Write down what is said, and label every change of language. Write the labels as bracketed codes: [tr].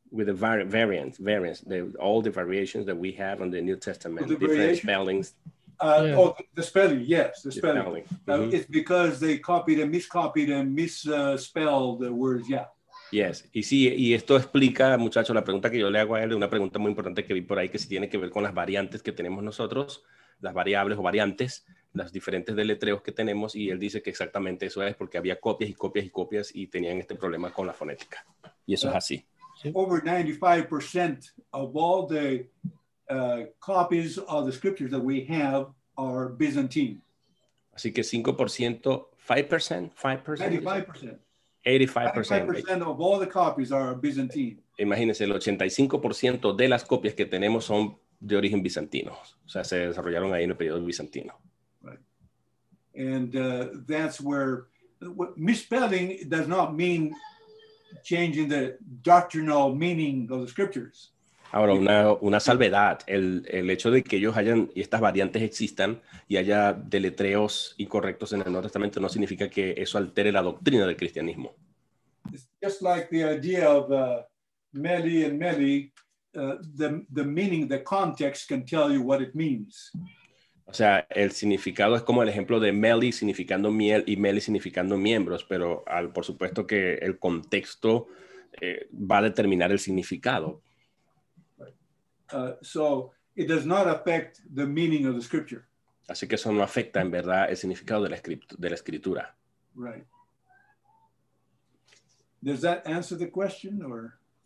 [en] With the variants, all the variations that we have on the New Testament, the different variation? spellings. Oh, the spelling, yes, the spelling. Mm-hmm. It's because they copied and misspelled the words, yeah. [es] Yes, y sí, y esto explica, muchachos, la pregunta que yo le hago a él, una pregunta muy importante que vi por ahí que sí tiene que ver con las variantes que tenemos nosotros, las variables o variantes, las diferentes deletreos que tenemos, y él dice que exactamente eso es porque había copias y copias y copias y tenían este problema con la fonética. Y eso es así. [en] Over 95% of all the copies of the scriptures that we have are Byzantine. [es] Así que 5%, 5%, [en] 95%. 85% of all the copies are Byzantine. [es] Imagínense, el 85% de las copias que tenemos son de origen bizantino. O sea, se desarrollaron ahí en el periodo bizantino. [en] Right. And that's where misspelling does not mean changing the doctrinal meaning of the scriptures. [es] Ahora, una salvedad, el hecho de que ellos hayan, y estas variantes existan, y haya deletreos incorrectos en el Nuevo Testamento, no significa que eso altere la doctrina del cristianismo. [en] It's just like the idea of meli and meli, the meaning, the context can tell you what it means. [es] O sea, el significado es como el ejemplo de meli significando miel y meli significando miembros, pero por supuesto que el contexto va a determinar el significado. [en] So it does not affect the meaning of the scripture. [es] Así que eso no afecta en verdad el significado de la escritura. [en] Right. Does that answer the question or?